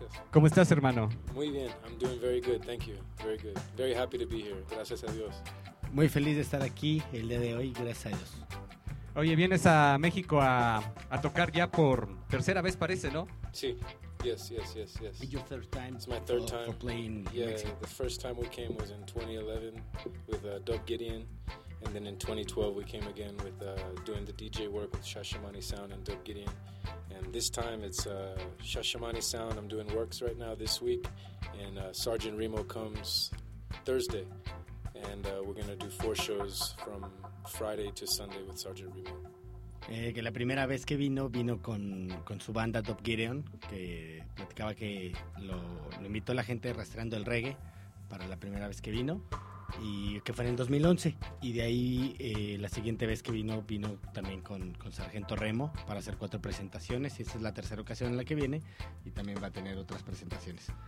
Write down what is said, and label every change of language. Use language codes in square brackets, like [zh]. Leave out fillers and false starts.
[es] ¿Cómo estás, hermano? Muy bien. [en] I'm doing very good. Thank you. Very good. Very happy to be here. [es] Gracias a Dios. Muy feliz de estar aquí el día de hoy. Gracias a Dios. Oye, vienes a México a tocar ya por tercera vez, parece, ¿no? Sí. [en] Yes. Your third time. It's my third time for playing. Yeah. The first time we came was in 2011 with Dub Gideon, and then in 2012 we came again with doing the DJ work with Shashamani Sound and Dub Gideon. And this time it's Shashamani Sound. I'm doing works right now this week, and Sergeant Remo comes Thursday, and we're gonna do four shows from Friday to Sunday with Sergeant Remo. [es] Que la primera vez que vino con su banda Dub Gideon, que platicaba que lo invitó la gente Rastreando el Reggae para la primera vez que vino, y que fue en el 2011. Y de ahí la siguiente vez que vino también con Sargento Remo para hacer cuatro presentaciones, y esta es la tercera ocasión en la que viene y también va a tener otras presentaciones.